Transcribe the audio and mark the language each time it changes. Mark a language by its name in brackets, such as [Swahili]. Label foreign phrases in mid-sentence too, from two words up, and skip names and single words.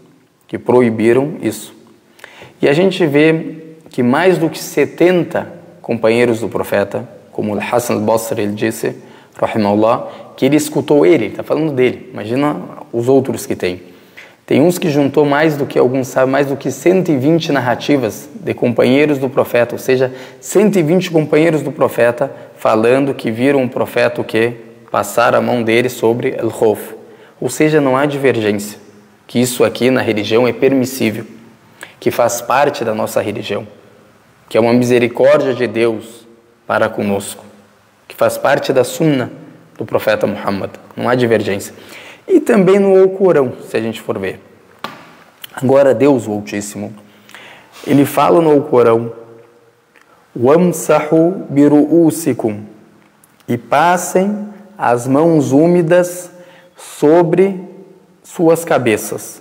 [Portuguese] E a gente vê que mais do que 70 companheiros do profeta, como Al-Hasan al-Basri, ele disse, rahimahullah, que ele escutou ele está falando dele, imagina os outros que tem. Tem uns que juntou mais do que, alguns sabem, mais do que 120 narrativas de companheiros do profeta, ou seja, 120 companheiros do profeta falando que viram o profeta o quê? Passar a mão dele sobre al-Khawf. Ou seja, não há divergência, que isso aqui na religião é permissível, que faz parte da nossa religião, que é uma misericórdia de Deus para conosco, que faz parte da Sunnah do profeta Muhammad, não há divergência. E também no Alcorão, se a gente for ver. Agora Deus, o Altíssimo, ele fala no Alcorão: [Arabic] "وامسحوا برؤوسكم", [Portuguese] e passem as mãos úmidas sobre suas cabeças.